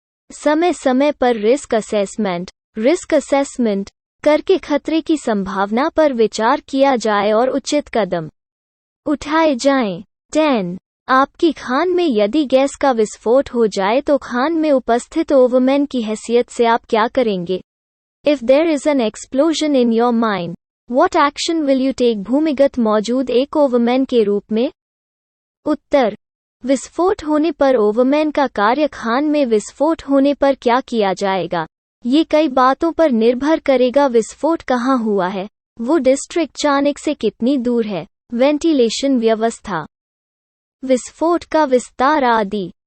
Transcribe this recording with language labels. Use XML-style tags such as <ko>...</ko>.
<hi>समय समय पर रिस्क असेसमेंट करके खतरे की संभावना पर विचार किया जाए और उचित कदम उठाए जाएं। 10. आपकी खान में यदि गैस का विस्फोट हो जाए तो खान में उपस्थित ओवरमैन की हैसियत से आप क्या करेंगे?</hi> <en>If there is an explosion in your mind, what action will you take?</en> <hi>भूमिगत मौजूद एक ओवरमैन के रूप में। उत्तर: विस्फोट होने पर ओवरमैन का कार्य। खान में विस्फोट होने पर क्या किया जाएगा, ये कई बातों पर निर्भर करेगा। विस्फोट कहाँ हुआ है, वो डिस्ट्रिक्ट चाणक से कितनी दूर है, वेंटिलेशन व्यवस्था, विस्फोट का विस्तार आदि।</hi>